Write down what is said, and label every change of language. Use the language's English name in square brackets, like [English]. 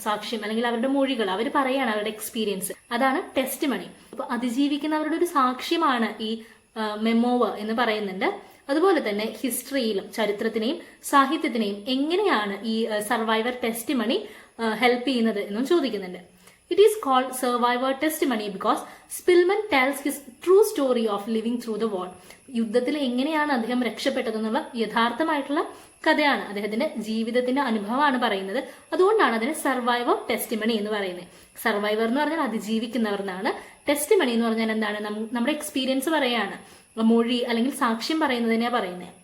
[Malayalam] സാക്ഷ്യം അല്ലെങ്കിൽ അവരുടെ മൊഴികൾ, അവർ പറയാണ് അവരുടെ എക്സ്പീരിയൻസ്, അതാണ് ടെസ്റ്റിമണി. അപ്പൊ അതിജീവിക്കുന്നവരുടെ ഒരു സാക്ഷ്യമാണ് ഈ മെമ്മോവ എന്ന് പറയുന്നുണ്ട്. അതുപോലെ തന്നെ ഹിസ്റ്ററിയിലും ചരിത്രത്തിനെയും സാഹിത്യത്തിനെയും എങ്ങനെയാണ് ഈ സർവൈവർ ടെസ്റ്റിമണി ഹെൽപ്പ് ചെയ്യുന്നത് എന്നും ചോദിക്കുന്നുണ്ട്. [English] It is called survivor testimony because Spilman tells his true story of living through the war. [Malayalam] യുദ്ധത്തിൽ എങ്ങനെയാണ് അദ്ദേഹം രക്ഷപ്പെട്ടതെന്നുള്ള യഥാർത്ഥമായിട്ടുള്ള കഥയാണ്, അദ്ദേഹത്തിന്റെ ജീവിതത്തിന്റെ അനുഭവമാണ് പറയുന്നത്. അതുകൊണ്ടാണ് അതിന് സർവൈവർ ടെസ്റ്റിമണി എന്ന് പറയുന്നത്. സർവൈവർ എന്ന് പറഞ്ഞാൽ അതിജീവിക്കുന്നവർ എന്നാണ്. ടെസ്റ്റിമണി എന്ന് പറഞ്ഞാൽ എന്താണ്? നമ്മുടെ എക്സ്പീരിയൻസ് പറയാണ്, മൊഴി അല്ലെങ്കിൽ സാക്ഷ്യം പറയുന്നതിനെയാണ് പറയുന്നത്.